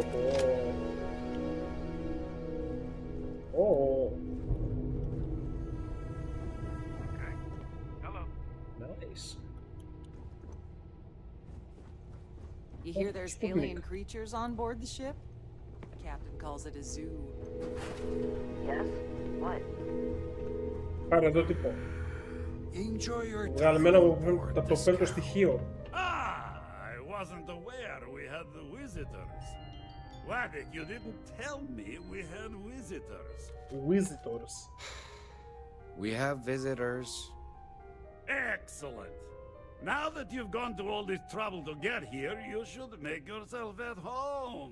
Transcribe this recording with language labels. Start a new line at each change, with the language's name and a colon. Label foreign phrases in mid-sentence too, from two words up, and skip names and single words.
English: Nice. You hear there's alien creatures on board the ship? The captain calls it a zoo. Yes? What?
Greek: Πάρε εδώ τύπο.
English: Enjoy your
Greek: Βγαλμένο
English: time
Greek: από
English: aboard
Greek: το
English: the
Greek: πέμπτο
English: scout.
Greek: στοιχείο.
English: Ah, I wasn't aware we had the visitors. Waddick, you didn't tell me we had visitors. Visitors. We have visitors. Excellent. Now that you've gone to all this trouble to get here, you should make yourself at home.